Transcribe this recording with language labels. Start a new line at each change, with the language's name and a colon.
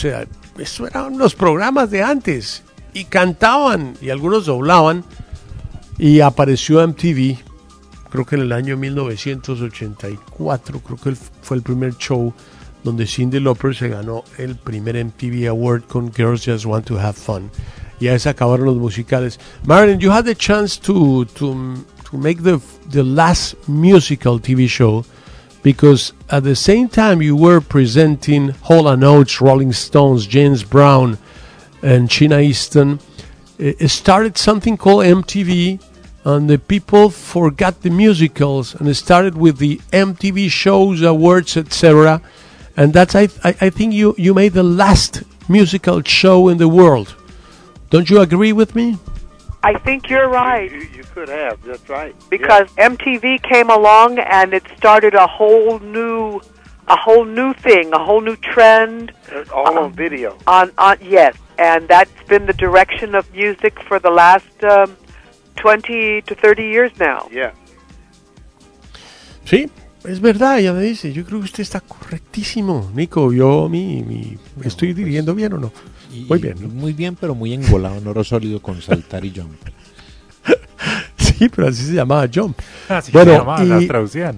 Spanish: O sea, eso eran los programas de antes, y cantaban y algunos doblaban, y apareció MTV, creo que en el año 1984, creo que fue el primer show donde Cyndi Lauper se ganó el primer MTV Award con Girls Just Want to Have Fun, y ahí se acabaron los musicales.
English: Marilyn, you had the chance to make the last musical TV show, because at the same time you were presenting Hall & Oates, Rolling Stones, James Brown, and Sheena Easton, it started something called MTV, and the people forgot the musicals and started with the MTV shows, awards, etc. And that's, I think you made the last musical show in the world. Don't you agree with me? I think you're right. You could have, that's right. Because yeah. MTV came along and it started a whole new thing, a whole new trend. All on video. On yes, and that's been the direction of music for the last 20 to 30 years now. Yeah.
Spanish: Sí, es verdad, ella me dice, yo creo que usted está correctísimo, Nico, me estoy dirigiendo bien o no. Muy bien, ¿no? Muy bien, pero muy engolado en Oro Sólido con Saltar y Jump. Sí, pero así se llamaba Jump. Así bueno, se llamaba, la traducían.